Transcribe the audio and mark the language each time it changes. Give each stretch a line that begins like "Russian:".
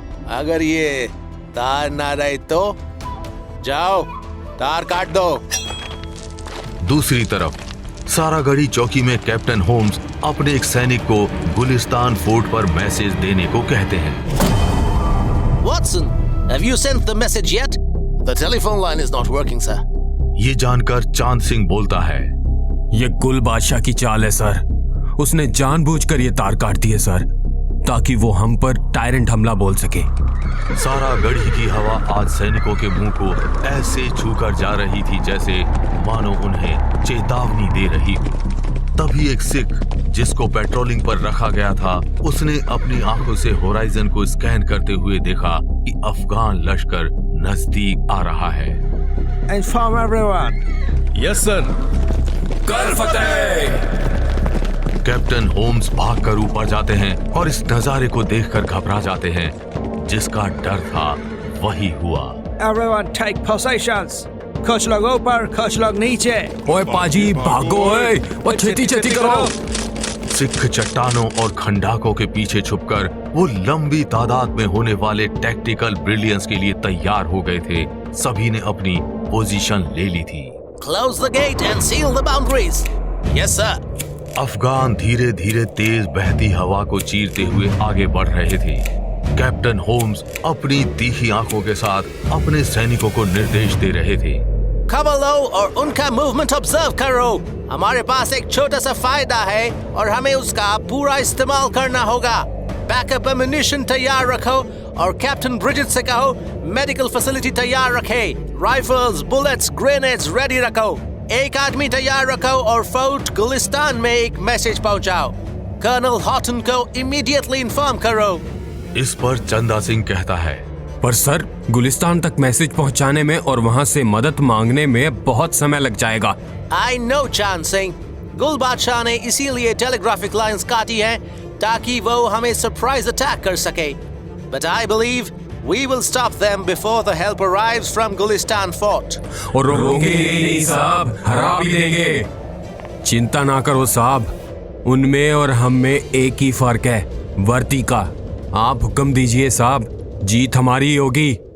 Hindi: अगर ये तार ना रहे तो जाओ, तार काट दो। दूसरी तरफ सारागढ़ी चौकी में कैप्टन होम्स अपने एक सैनिक को गुलिस्तान फोर्ट पर मैसेज देने को कहते हैं।
English: Watson, have you sent the message yet? The telephone line is not working, sir.
Hindi: ये जानकर चांद सिंह बोलता है, ये गुल बादशाह की चाल है सर। उसने जानबूझकर ये तार काट दी है सर, ताकि वो हम पर टायरेंट हमला बोल सके। सारागढ़ी की हवा आज सैनिकों के मुंह को ऐसे छूकर जा रही थी जैसे मानो उन्हें चेतावनी दे रही हो। तभी एक सिख जिसको पेट्रोलिंग पर रखा गया था, उसने अपनी आंखों से होराइजन को स्कैन करते हुए देखा कि अफगान लश्कर नजदीक आ रहा है।
English: Inform everyone. Yes sir.
Hindi: कर फतेह। कैप्टन होम्स भागकर ऊपर जाते हैं और इस नजारे को देखकर घबरा जाते हैं। जिसका डर था वही हुआ।
English: Everyone take positions.
Hindi: कुछ लोग ऊपर, कुछ लोग नीचे। ओए पाजी भागो, ओए, वो छेती छेती करो। सिख चट्टानों और खंडाकों के पीछे छुपकर वो लंबी तादाद में होने वाले टैक्टिकल ब्रिलियंस के लिए तैयार हो गए थे। सभी ने अपनी पोजीशन ले ली थी।
English: close the gate and seal the boundaries. Yes, sir.
Hindi: Afghan धीरे धीरे तेज बहती हवा को चीरते हुए आगे बढ़ रहे थे। कैप्टन होम्स अपनी तीखी आंखों के साथ अपने सैनिकों को निर्देश दे रहे थे। खबर लो और उनका मूवमेंट ऑब्जर्व करो। हमारे पास एक छोटा सा फायदा है और हमें उसका पूरा इस्तेमाल करना होगा। बैकअप एम्युनिशन तैयार रखो और कैप्टन ब्रिजेट से कहो मेडिकल फैसिलिटी तैयार रखे। राइफल्स, बुलेट्स, ग्रेनेड्स रेडी रखो। एक आदमी तैयार रखो और फोर्ट गुलिस्तान में एक मैसेज पहुंचाओ। कर्नल हॉटन को इमीडिएटली इन्फॉर्म करो। इस पर चंदा सिंह कहता है, पर सर, गुलिस्तान तक मैसेज पहुंचाने में और वहां से मदद मांगने में बहुत समय लग जाएगा।
English: I know
Hindi: चांद सिंह। गुल बादशाह ने इसीलिए टेलीग्राफिक लाइंस काटी हैं ताकि वो हमें सरप्राइज अटैक कर सके।
English: But I believe we will stop them before the help arrives from Gulistan Fort.
Hindi: और रोकेंगे नहीं साहब, हरा भी देंगे। चिंता ना करो साहब, उनमें और हम में एक ही फर्क है, वर्दी का। आप हुक्म दीजिए साहब, जीत हमारी होगी।